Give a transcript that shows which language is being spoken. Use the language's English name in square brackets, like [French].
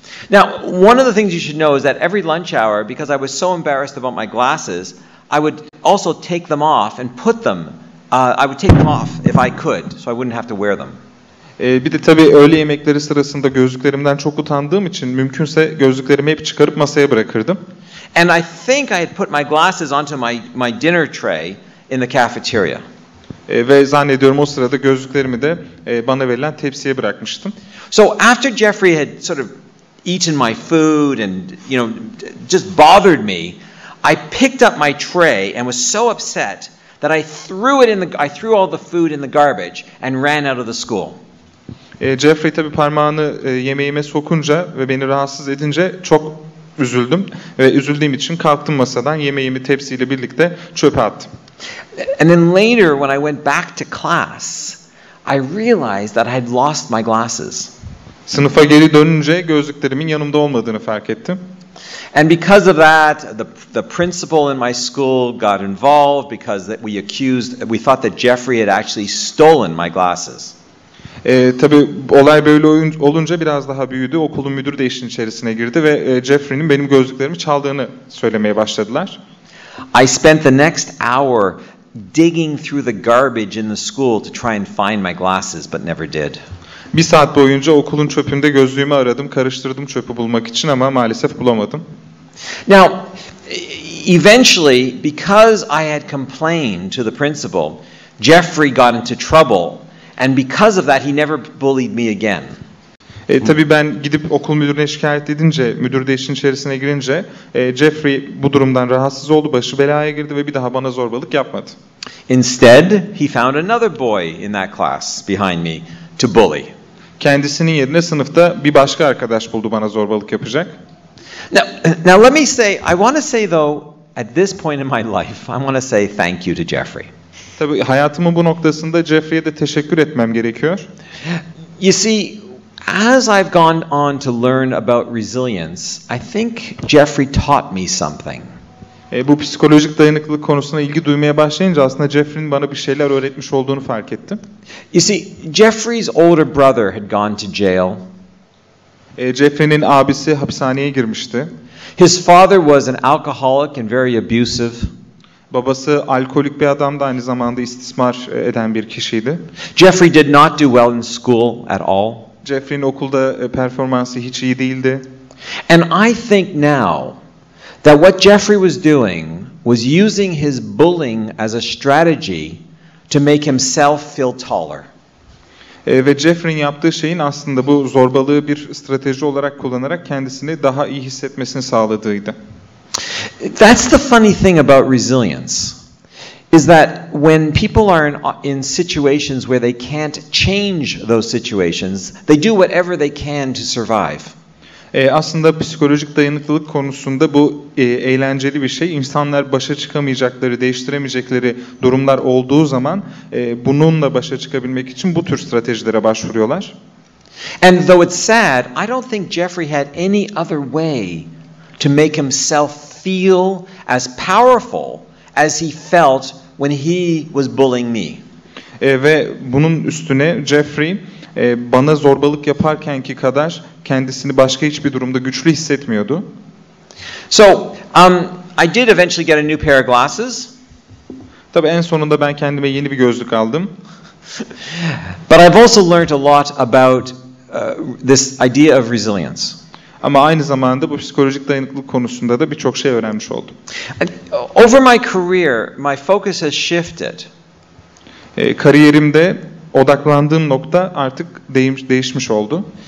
[English] Now, one of the things you should know is that every lunch hour, because I was so embarrassed about my glasses, I would also take them off and put them. I would take them off if I could, so I wouldn't have to wear them. [Turkish] Bir de tabii öğle yemekleri sırasında gözlüklerimden çok utandığım için mümkünse gözlüklerimi hep çıkarıp masaya bırakırdım. [English] And I think I had put my glasses onto my dinner tray in the cafeteria. [Turkish] Ve zannediyorum o sırada gözlüklerimi de bana verilen tepsiye bırakmıştım. [English] So after Jeffrey had sort of eaten my food and, just bothered me, I picked up my tray and was so upset that I threw all the food in the garbage and ran out of the school. [Turkish] Jeffrey tabii parmağını yemeğime sokunca ve beni rahatsız edince çok üzüldüm ve üzüldüğüm için kalktım masadan, yemeğimi tepsiyle birlikte çöpe attım. [English] And then later when I went back to class, I realized that I had lost my glasses. [Turkish] Sınıfa geri dönünce gözlüklerimin yanımda olmadığını fark ettim. [English] And because of that, the principal in my school got involved because we thought that Jeffrey had actually stolen my glasses. [Turkish] Tabii olay böyle olunca biraz daha büyüdü. Okulun müdürü de işin içerisine girdi ve Jeffrey'nin benim gözlüklerimi çaldığını söylemeye başladılar. [English] I spent the next hour digging through the garbage in the school to try and find my glasses, but never did. [Turkish] Bir saat boyunca okulun çöpünde gözlüğümü aradım, karıştırdım çöpü bulmak için ama maalesef bulamadım. [English] Now, eventually, because I had complained to the principal, Jeffrey got into trouble, and because of that, he never bullied me again. [Turkish] Tabii ben gidip okul müdürüne şikayet edince, müdür de işin içerisine girince, Jeffrey bu durumdan rahatsız oldu, başı belaya girdi ve bir daha bana zorbalık yapmadı. [English] Instead, he found another boy in that class behind me to bully. [Turkish] Kendisinin yerine sınıfta bir başka arkadaş buldu bana zorbalık yapacak. [English] Now let me say, I want to say though, at this point in my life, I want to say thank you to Jeffrey. [Turkish] Tabii hayatımın bu noktasında Jeffrey'e de teşekkür etmem gerekiyor. [English] You see, as I've gone on to learn about resilience, I think Jeffrey taught me something. [Turkish] Bu psikolojik dayanıklılık konusuna ilgi duymaya başlayınca aslında Jeffrey'nin bana bir şeyler öğretmiş olduğunu fark ettim. [English] You see, Jeffrey's older brother had gone to jail. [Turkish] Jeffrey'nin abisi hapishaneye girmişti. [English] His father was an alcoholic and very abusive. [Turkish] Babası alkolik bir adamdı, aynı zamanda istismar eden bir kişiydi. [English] Jeffrey did not do well in school at all. [Turkish] Jeffrey'nin okulda performansı hiç iyi değildi. [English] And I think now that what Jeffrey was doing was using his bullying as a strategy to make himself feel taller. [Turkish] Ve Jeffrey'nin yaptığı şeyin aslında bu zorbalığı bir strateji olarak kullanarak kendisini daha iyi hissetmesini sağladığıydı. [English] That's the funny thing about resilience, is that when people are in situations where they can't change those situations, they do whatever they can to survive. [Turkish] Aslında psikolojik dayanıklılık konusunda bu eğlenceli bir şey. İnsanlar başa çıkamayacakları, değiştiremeyecekleri durumlar olduğu zaman bununla başa çıkabilmek için bu tür stratejilere başvuruyorlar. [English] And though it's sad, I don't think Jeffrey had any other way to make himself feel as powerful as he felt when he was bullying me. [Turkish] Ve bunun üstüne Jeffrey bana zorbalık yaparkenki kadar kendisini başka hiçbir durumda güçlü hissetmiyordu. [English] So, I did eventually get a new pair of glasses. [Turkish] Tabii en sonunda ben kendime yeni bir gözlük aldım. [English] But I've also learned a lot about this idea of resilience. [Turkish] Ama aynı zamanda bu psikolojik dayanıklılık konusunda da birçok şey öğrenmiş oldum. [English] Over my career, my focus has shifted. [Turkish] Kariyerimde odaklandığım nokta artık değişmiş oldu.